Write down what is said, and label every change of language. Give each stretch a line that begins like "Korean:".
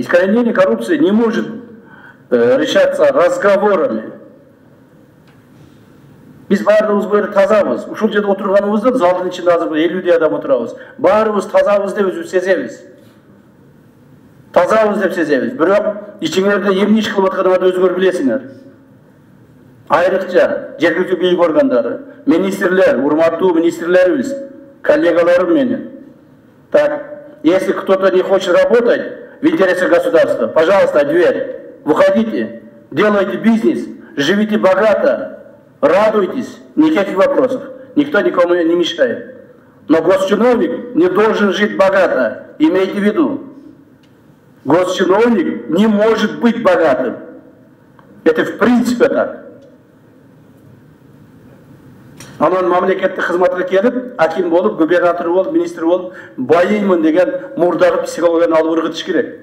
Russian: Искоренение коррупции не может решаться разговорами.
Kyrgyz: Биз баарыбыз бери тазабыз. Ушул жерде отурганыбызда залдын ичинде азыр 50 адам отурабыз. Баарыбыз тазабыз деп өзүбүз сезебиз. Тазабыз деп сезебиз. Бирок ичиңерде эмне иш кылып атканыңарды өзүңөр билесиңер. Айрыкча жергиликтүү бийлик органдары, министрлер, урматтуу министрлерибиз, коллегаларым менин.
Russian: Так, если кто-то не хочет работать в интересах государства, пожалуйста, дверь. Выходите, делайте бизнес, живите богато, радуйтесь, никаких вопросов. Никто никому не мешает. Но госчиновник не должен жить богато, имейте в виду. Госчиновник не может быть богатым. Это в принципе так.
Kyrgyz: Анан мамлекеттик кызматка келип, аким болуп, губернатор болуп, министр болуп, байыймын деген мурдагы психологияны алып ыргытыш керек.